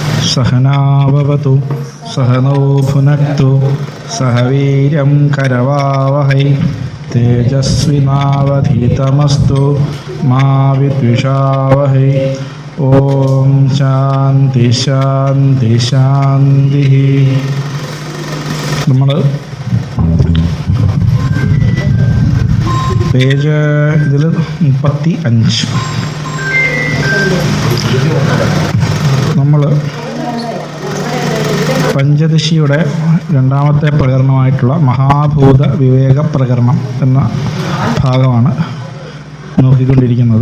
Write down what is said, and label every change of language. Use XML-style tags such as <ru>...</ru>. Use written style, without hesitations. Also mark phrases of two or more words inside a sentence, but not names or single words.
<sa>सहनाववतु सहनौ भुनक्तु सह वीर्यं करवावहै तेजस्विनावधीतमस्तु मा विद्विषावहै। ഓം ശാന്തി ശാന്തി ശാന്തി.</sa> <ml>നമ്മൾ പേജ് ഇതിൽ 35 നമ്മൾ പഞ്ചദശിയുടെ രണ്ടാമത്തെ പ്രകരണമായിട്ടുള്ള മഹാഭൂത വിവേക പ്രകരണം എന്ന ഭാഗമാണ് നോക്കിക്കൊണ്ടിരിക്കുന്നത്.</ml>